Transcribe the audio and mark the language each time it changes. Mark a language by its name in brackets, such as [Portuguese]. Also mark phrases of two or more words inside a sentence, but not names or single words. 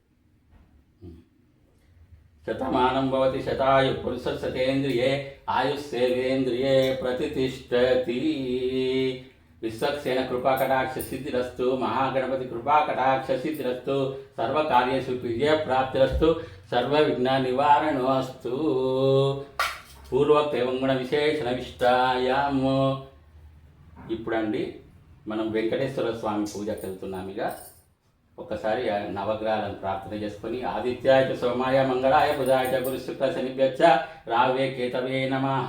[Sanskrit] शतमानं भवति शतायुः पुरुषः शतेन्द्रिये आयुष्सेवेन्द्रिये प्रतिष्ठति। विश्वक्सेन कृपाकटाक्ष सिद्धिरस्तु। महागणपति कृपाकटाक्ष सिद्धिरस्तु। सर्वकार्येषु विजयप्राप्तिरस्तु। सर्वविघ्न निवारणोऽस्तु। పూర్వోక్త గుణ విశేషణ విష్టాయాం. [Telugu] ఇప్పుడండి మనం వెంకటేశ్వర స్వామి పూజకి వెళ్తున్నాం. ఇక ఒక్కసారి నవగ్రహాలను ప్రార్థన చేసుకొని [Sanskrit] ఆదిత్యాయ సోమాయ మంగళాయ బుధాయ గురు శుక్ర శనిభ్యచ్చ రావే కేతవే నమః.